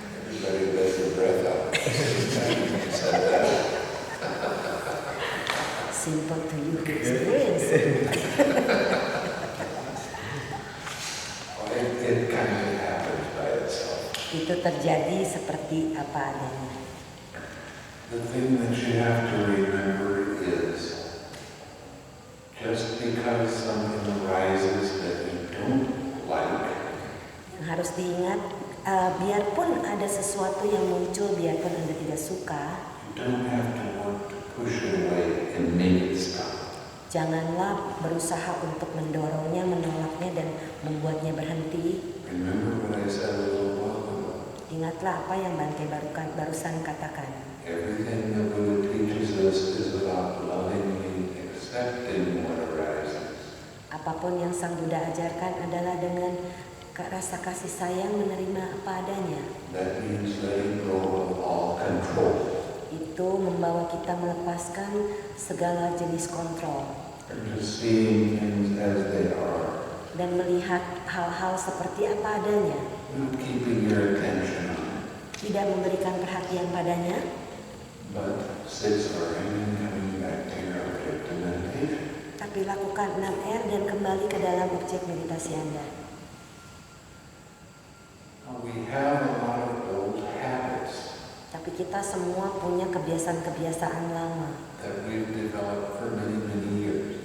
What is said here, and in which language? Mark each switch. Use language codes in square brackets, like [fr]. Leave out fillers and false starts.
[en] Everybody let your breath out. You said that. Simple to you to experience. Well, it kind of happens by itself. [id] Itu terjadi seperti apa adanya. [en] The thing that you have to remember is just because something arises that you don't like, [id] Yang harus diingat, biarpun ada sesuatu yang muncul, biarpun Anda tidak suka, [en] you don't have to want to push it away and make it stop. [id] janganlah berusaha untuk mendorongnya, menolaknya, dan membuatnya berhenti. [en] Remember what I said a little while ago. [id] Ingatlah apa yang Bante barusan katakan. [en] Everything the Buddha teaches us is about lovingly accepting what arises. [id] Apapun yang Sang Buddha ajarkan adalah dengan rasa kasih sayang menerima apa adanya. [en] That means letting go of all control. [id] Itu membawa kita melepaskan segala jenis kontrol [en] And just seeing things as they are. [id] dan melihat hal-hal seperti apa adanya. [en] Not keeping your attention on it. [id] Tidak memberikan perhatian padanya, [en] But 6R and coming back to your objective meditation. [id] tapi lakukan 6R dan kembali ke dalam objek meditasi Anda. [en] Now, we have a lot of old habits [id] Tapi kita semua punya kebiasaan-kebiasaan lama [en] that we've developed for many, many years.